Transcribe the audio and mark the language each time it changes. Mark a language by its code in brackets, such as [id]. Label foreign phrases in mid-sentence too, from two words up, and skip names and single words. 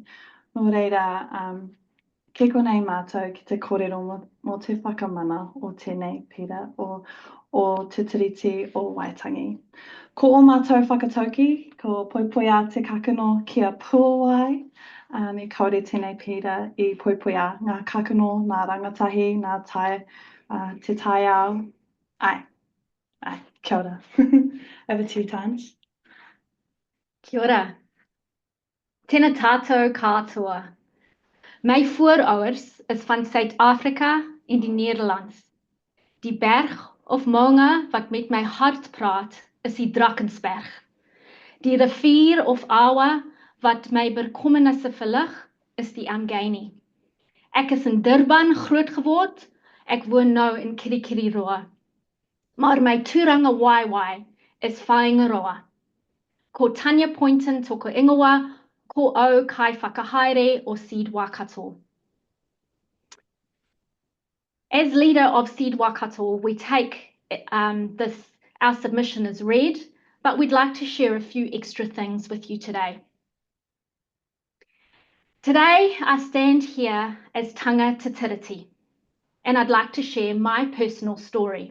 [mi] Nō reira, ke konei mātou ki te kōrero mo te whakamana o tēnei pira o o Te Tiriti o Waitangi. Ko o mātou whakatauki, ko poipoia te kakano kia Puawai, me kaore tēnei pira I poipoia ngā kakano, ngā rangatahi, ngā tai, te tai ao. Ai, kia ora. [en] Over 2 times. [mi] Kia ora. Tēnā tātou katoa. [af] My voorouders is van Suid-Afrika en die Nederlands. Die berg of Moana wat met my hart praat, is die Drakensberg. Die rivier of Awa wat my bekommernisse verlig, is die Ngaeikura. Ek is in Durban groot geword, ek woon nou in Kirikiriroa. Maar my [mi] Tauranga waiwai [af] is Whaingaroa. [mi] Ko Tanya Poynton toko ingoa, ko au kai whakahaere o Seed Waikato. [en] As leader of Seed Waikato, we take our submission as read, but we'd like to share a few extra things with you today. Today, I stand here as [mi] Tanga Te Tiriti, [en] and I'd like to share my personal story.